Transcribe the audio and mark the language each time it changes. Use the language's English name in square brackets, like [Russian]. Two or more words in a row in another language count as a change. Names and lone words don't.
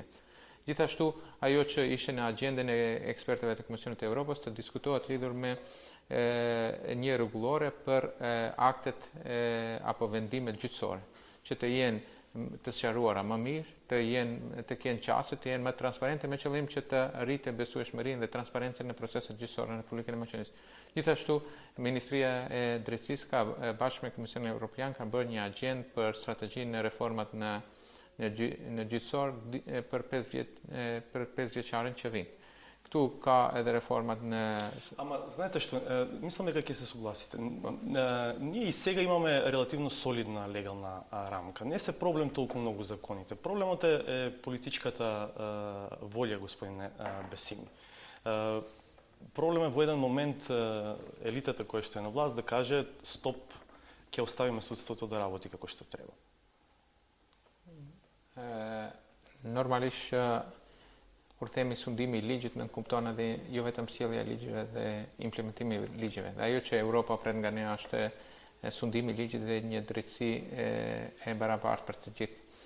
[Albanian] Gjithashtu, ajo që ishte në agjendën e ekspertëve të Komisionit të Evropës të diskutohet lidhur me një rregullore për aktet apo vendimet gjyqësore, që të jenë të sqaruara më mirë, të kenë qasje, të jenë më transparente me qëllim që të rritë besueshmërinë dhe transparencën në proceset gjyqësore në Republikën e Maqedonisë. Gjithashtu, Ministria e Drejtësisë ka bashkë me Komisionin Evropian ka bërë një agjendë për strategjinë e reformat në gjyqësor për 5 vjeçarin që vijnë. Këtu ka edhe reformat në... [Macedonian] Ама, знаете што, мислам дека ќе се согласите. Ние и сега имаме релативно солидна легална рамка. Не се проблем толку многу законите. Проблемот е политичката волја, господине Бесими. Проблем е во еден момент елитата која што е на власт да каже стоп, ќе оставиме судството да работи како што треба. [Albanian] Normalisht kur themi sundimi i ligjit në kupton edhe jo vetëm sjellja e ligjeve dhe implementimi i ligjeve. Dhe ajo që Europa pret nga ne është sundimi i ligjit dhe një drejtësi e barabartë për të gjithë.